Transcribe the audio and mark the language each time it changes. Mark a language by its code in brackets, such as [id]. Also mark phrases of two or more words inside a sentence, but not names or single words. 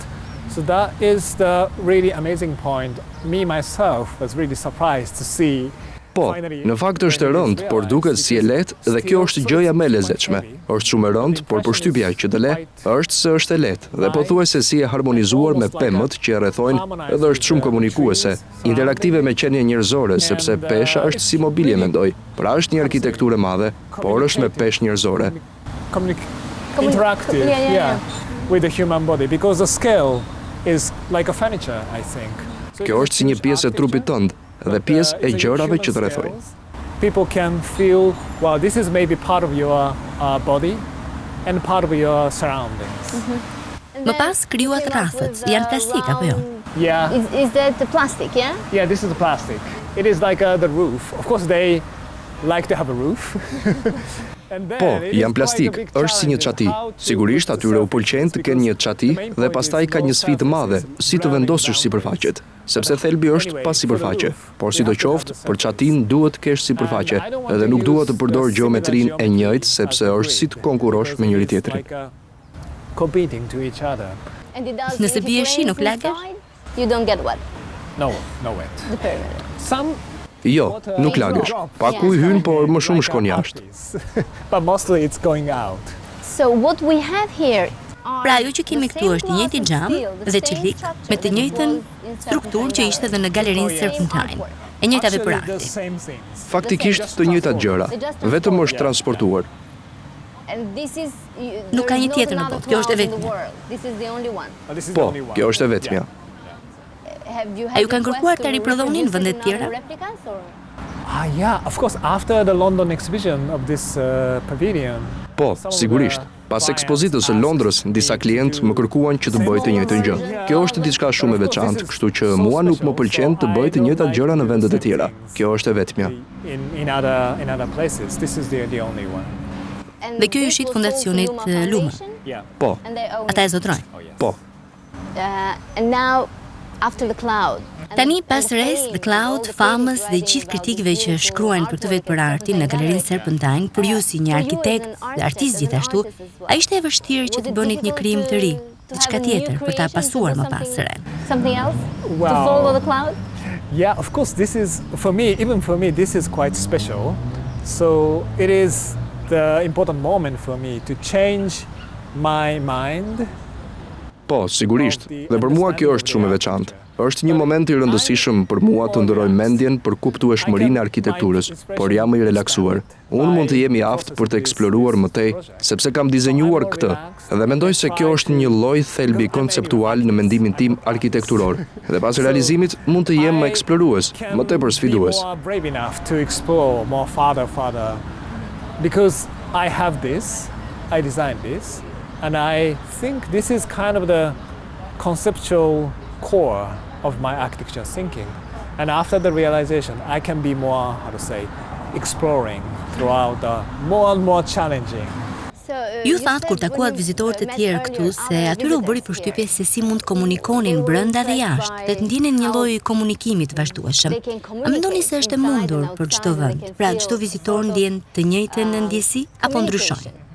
[en] So that is the really amazing point. Me myself was really surprised to see. [sq] Po, në fakt është e rëndë, por duket si e lehtë dhe kjo është gjëja më e lezetshme. Është shumë e rëndë, por përshtypja që të le është se është e lehtë dhe pothuajse si e harmonizuar me pemët që e rrethojnë edhe është shumë komunikuese, interaktive me qenie njerëzore, sepse pesha është si mobilje mendoj. Pra është një arkitekturë e madhe, por është me peshë njerëzore. [en] Interactive, with the human body because the scale is like a furniture, I think. [sq] Kjo është si një pjesë e trupit tënd dhe pjesë e gjërave që të rrethojnë. [en] People can feel, well, this is maybe part of your body and part of your surroundings. [sq] Më pas krijuat rrafët, janë plastik apo jo? [en] Yeah. Is that the plastic, yeah? Yeah, this is the plastic. It is like the roof. Of course, they like to have a roof. [sq] Po, janë plastik, është si një çati. Sigurisht atyre u pëlqen të kenë një çati dhe pastaj ka një sfidë të madhe, si të vendosësh sipërfaqet, sepse thelbi është pa sipërfaqe. Por sidoqoftë, për çatin duhet të kesh sipërfaqe, edhe nuk dua të përdor gjeometrinë e njëjtë sepse është si të konkurosh me njëri tjetrin. [en] Competing to each other. [sq] Nëse bie shi nuk lagesh? [en] You don't get what? No wet. The perimeter. Some [sq] Jo, nuk lagesh. Pak ujë hyn, por më shumë shkon jashtë. [en] But mostly it's going out. So what we have here [sq] Pra ajo që kemi këtu është një njëjti xham dhe çelik me të njëjtën strukturë që ishte edhe në galerinë Serpentine. E njëjta veprë. Faktikisht të njëjtat gjëra, vetëm është transportuar. Nuk ka një tjetër në botë, kjo është e vetmja. Po, kjo është e vetmja. A ju kanë kërkuar të riprodhonin vende të tjera? [en] Yeah, of course, after the London exhibition of this pavilion. [sq] Po, sigurisht. Pas ekspozitës së Londrës, disa klientë më kërkuan që të bëj të njëjtën gjë. Kjo është diçka shumë e veçantë, kështu që mua nuk më pëlqen të bëj të njëjtat gjëra në vendet e tjera. Kjo është e vetmja. [en] In other places, this is the only one. [sq] Dhe kjo ju shit fondacionit Luma. Po. Ata e zotrojnë. Po. [en] And now after the cloud. [sq] Tani pas Res, The Cloud, famës dhe gjithë kritikëve që shkruajnë për këtë vetë për artin në galerinë Serpentine, për ju si një arkitekt dhe artist gjithashtu, a ishte e vështirë që të bënit një krijim të ri, diçka tjetër për ta pasuar më pas së ren? [en] Something else? To follow the cloud? Yeah, of course, this is, even for me, this is quite special. So it is the important moment for me to change my mind. [sq] Po, sigurisht. Dhe për mua kjo është shumë e veçantë. Është një moment I rëndësishëm për mua të ndëroj mendjen për kuptueshmërinë e arkitekturës, por jam I relaksuar. Unë mund të jem I aftë për të eksploruar më tej, sepse kam dizenjuar këtë, dhe mendoj se kjo është një lloj thelbi konceptual në mendimin tim arkitekturor. Dhe pas realizimit mund të jem më eksplorues, më tepër sfidues. [en] Brave enough to explore more farther. Because I have this, I designed this, and I think this is kind of the conceptual core of my architecture thinking. And after the realization, I can be more, exploring throughout the more and more challenging. [sq] Ju thatë kur takuat vizitorët e tjerë këtu se atyre u bëri përshtypje se si mund komunikonin brenda dhe jashtë dhe të ndjenin një lloj komunikimi të vazhdueshëm. A mendoni se është e mundur për çdo vend? Pra çdo vizitor ndjen të njëjtën ndjesi apo ndryshojnë?